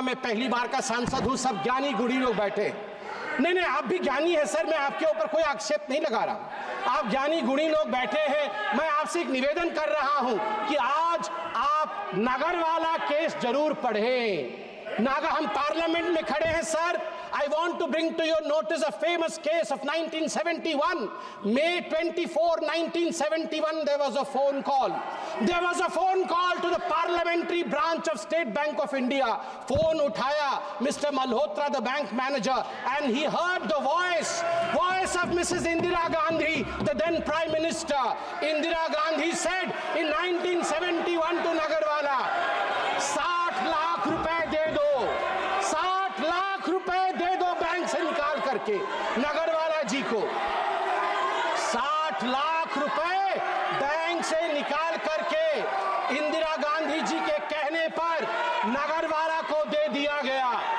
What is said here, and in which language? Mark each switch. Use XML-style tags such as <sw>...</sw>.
<hi>मैं पहली बार का सांसद हूं, सब ज्ञानी गुणी लोग बैठे। नहीं, आप भी ज्ञानी है सर, मैं आपके ऊपर कोई आक्षेप नहीं लगा रहा। आप ज्ञानी गुणी लोग बैठे हैं। मैं आपसे एक निवेदन कर रहा हूं कि आज आप नगरवाला केस जरूर पढ़ें। हम पार्लियामेंट में खड़े हैं sir.</hi> <en>I want to bring to your notice a famous case of 1971. May 24, 1971, there was a phone call. There was a phone call to the parliamentary branch of State Bank of India. Phone</en> <hi>uthaya</hi> <en>Mr. Malhotra, the bank manager, and he heard the voice of Mrs. Indira Gandhi, the then Prime Minister. Indira Gandhi said in 1971 to Nagarwala,</en> <hi>60 lakh रुपए दे दो, 60 लाख रुपए दे दो bank से निकाल करके। नगरवाला जी को 60 लाख रुपए bank से निकाल करके इंदिरा गांधी जी के कहने पर नगरवाला को दे दिया गया।</hi>